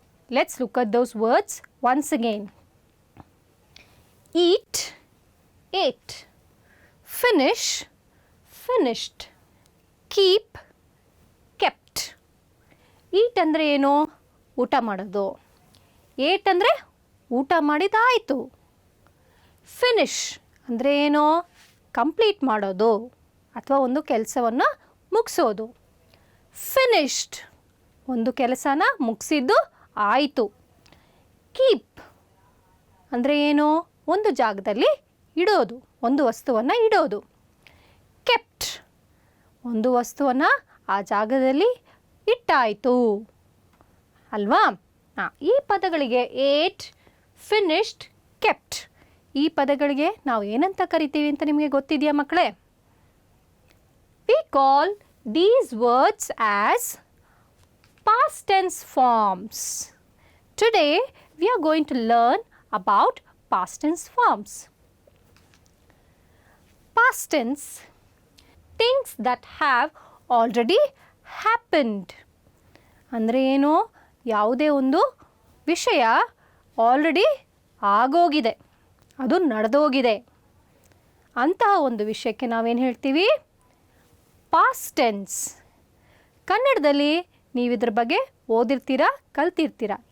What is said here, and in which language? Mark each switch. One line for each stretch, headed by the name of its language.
English: Let's look at those words once again. Eat, ate. Finish, finished. Keep, kept. Eat
Kannada: andre ಏನು? ಊಟ ಮಾಡೋದು. Ate andre ಊಟ ಮಾಡಿದಾಯಿತು. Finish ಅಂದರೆ ಏನು? ಕಂಪ್ಲೀಟ್ ಮಾಡೋದು ಅಥವಾ ಒಂದು ಕೆಲಸವನ್ನು ಮುಗಿಸೋದು. ಫಿನಿಶ್ಡ್ ಒಂದು ಕೆಲಸನ ಮುಗಿಸಿದ್ದು ಆಯಿತು. ಕೀಪ್ ಅಂದರೆ ಏನು? ಒಂದು ಜಾಗದಲ್ಲಿ ಇಡೋದು, ಒಂದು ವಸ್ತುವನ್ನು ಇಡೋದು. ಕೆಪ್ಟ್ ಒಂದು ವಸ್ತುವನ್ನು ಆ ಜಾಗದಲ್ಲಿ ಇಟ್ಟಾಯಿತು ಅಲ್ವಾ? ಈ ಪದಗಳಿಗೆ ಏಟ್, finished, kept. ಈ ಪದಗಳಿಗೆ ನಾವು ಏನಂತ ಕರಿತೀವಿ ಅಂತ ನಿಮಗೆ ಗೊತ್ತಿದೆಯಾ ಮಕ್ಕಳೇ?
English: We call these words as past tense forms. Today we are going to learn about past tense forms. Past tense, things that have already happened.
Kannada: ಅಂದರೆ ಏನು? ಯಾವುದೇ ಒಂದು ವಿಷಯ ಆಲ್ರೆಡಿ ಆಗೋಗಿದೆ, ಅದು ನಡೆದೋಗಿದೆ ಅಂತಹ ಒಂದು ವಿಷಯಕ್ಕೆ ನಾವೇನು ಹೇಳ್ತೀವಿ? Past tense. ಕನ್ನಡದಲ್ಲಿ ನೀವು ಇದ್ರ ಬಗ್ಗೆ ಓದಿರ್ತೀರಾ, ಕಲ್ತಿರ್ತೀರಾ.